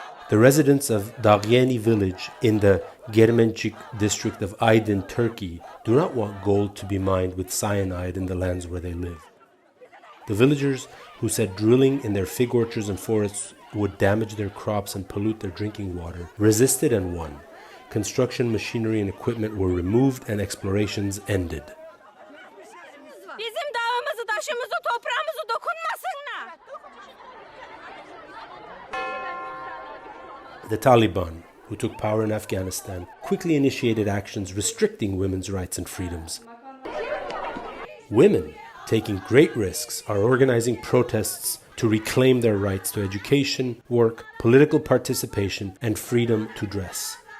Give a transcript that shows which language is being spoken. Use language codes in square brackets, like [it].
[en] The residents of Dağyeni village in the Germencik district of Aydın, Turkey, do not want gold to be mined with cyanide in the lands where they live. The villagers, who said drilling in their fig orchards and forests would damage their crops and pollute their drinking water, resisted and won. Construction machinery and equipment were removed and explorations ended. [tr] Bizim dağımızı, taşımızı, toprağımızı dokunmasınlar. [en] The Taliban, who took power in Afghanistan, quickly initiated actions restricting women's rights and freedoms. Women, taking great risks, are organizing protests to reclaim their rights to education, work, political participation, and freedom to dress.